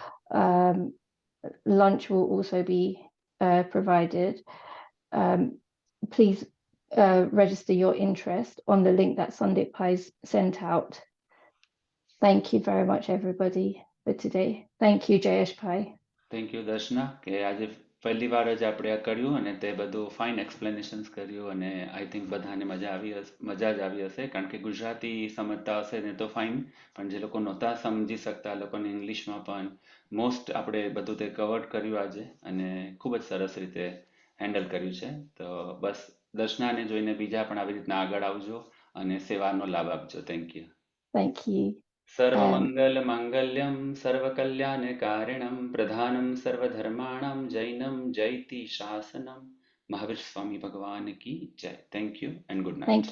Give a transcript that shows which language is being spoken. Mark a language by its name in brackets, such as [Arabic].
[English] Lunch will also be provided. Please register your interest on the link that Sundip Bhai's sent out. Thank you very much, everybody, for today. Thank you, Jayesh Bhai. [Gujarati] Thank you Darshana કે આજે પહેલી વાર જ આપણે આ કર્યું અને તે બધું ફાઇન એક્સપ્લેનેશન્સ કર્યું અને [English] I think [Gujarati] બધાને મજા જ આવી હશે કારણ કે ગુજરાતી સમજતા હશે ને તો ફાઇન પણ જે લોકો નહોતા સમજી શકતા લોકોને ઇંગ્લિશમાં પણ મોસ્ટ આપણે બધું તે કવર કર્યું આજે અને ખૂબ જ સરસ રીતે હેન્ડલ કર્યું છે. તો બસ દર્શનાને જોઈને બીજા પણ આવી રીતના આગળ આવજો અને સેવાનો લાભ આપજો. [English] Thank you. Thank you. [Sanskrit] सर्वमंगल मांगल्यम सर्वकल्याणकारिणम प्रधानम सर्वधर्माणाम Jainam जयति शासनम. [Hindi] महावीर स्वामी भगवान की जय. [English] Thank you and good night.